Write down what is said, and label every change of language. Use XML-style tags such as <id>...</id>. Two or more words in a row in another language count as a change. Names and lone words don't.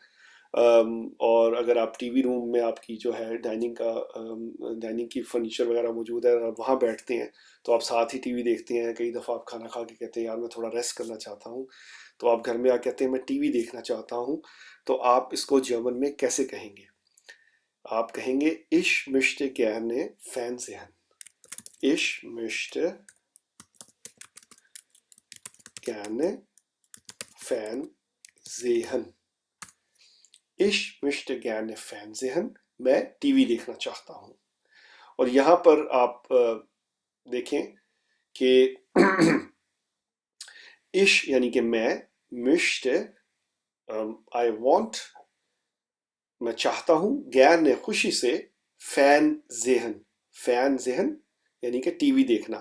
<hi>और अगर आप टीवी रूम में आपकी जो है डाइनिंग की फर्नीचर वगैरह मौजूद है, और आप वहाँ बैठते हैं तो आप साथ ही टीवी देखते हैं। कई दफ़ा आप खाना खा के कहते हैं यार मैं थोड़ा रेस्ट करना चाहता हूँ, तो आप घर में आके कहते हैं मैं टीवी देखना चाहता हूँ। तो आप इसको जर्मन में कैसे कहेंगे? आप कहेंगे</hi> <de>ich möchte gerne Fernsehen, ich möchte gerne Fernsehen, ich möchte gerne Fernsehen,</de> <hi>मैं टीवी देखना चाहता हूँ। और यहाँ पर आप देखें कि इश यानी कि मैं, möchte</hi> <en>I want</en> <hi>मैं चाहता हूँ, गैर खुशी से,</hi> <de>Fernsehen, Fernsehen</de> <hi>यानी कि टीवी देखना।</hi>